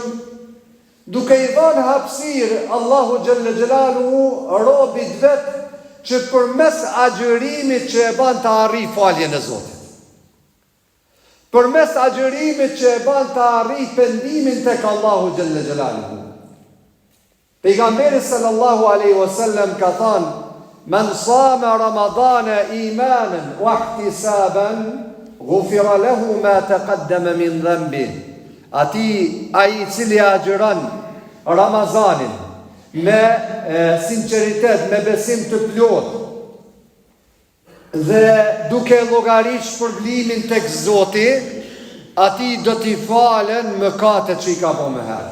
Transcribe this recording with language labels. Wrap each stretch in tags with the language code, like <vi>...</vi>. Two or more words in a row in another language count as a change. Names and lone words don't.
<sq>Duke i dhënë hapësirë Allahu</sq> <ar>جل جلاله</ar> <sq>robit vet që përmes agjërimit që e bën të arrijë faljen e Zotit. Përmes agjërimit që e bën të arrijë pendimin tek Allahu</sq> <ar>جل جلاله.</ar> <sq>Pejgamberi</sq> <ar>صلى الله عليه وسلم</ar> <sq>ka thënë:</sq> <ar>"من صام رمضان إيمانا واحتسابا غفر له ما تقدم من ذنبه."</ar> <sq>Ati ai i cili agjeron Ramazanin me sinqeritet, me besim të plot dhe duke llogaritur shpërblimin tek Zoti, ati do t'i falen mëkatet që i ka bërë më herët.</sq>